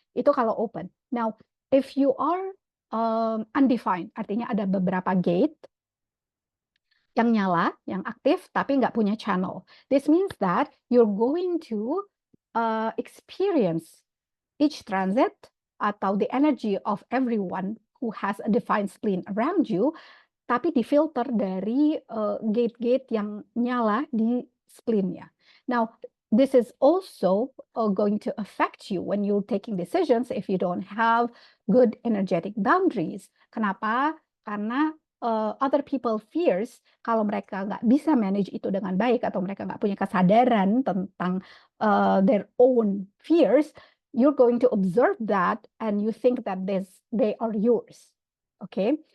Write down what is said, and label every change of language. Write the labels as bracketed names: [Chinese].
[Indonesian] Itu kalau open. [English] Now, if you are undefined, [Indonesian] artinya ada beberapa gate yang nyala, yang aktif, tapi nggak punya channel. [English] This means that you're going to experience each transit atau the energy of everyone who has a defined spleen around you [Indonesian] tapi difilter dari gate-gate yang nyala di spleen-nya. [English] Now, this is also going to affect you when you're taking decisions if you don't have good energetic boundaries. [Indonesian] Kenapa? Karena [English] other people fears, [Indonesian] kalau mereka nggak bisa manage itu dengan baik atau mereka nggak punya kesadaran tentang [English] their own fears, you're going to observe that and you think that they are yours. Okay?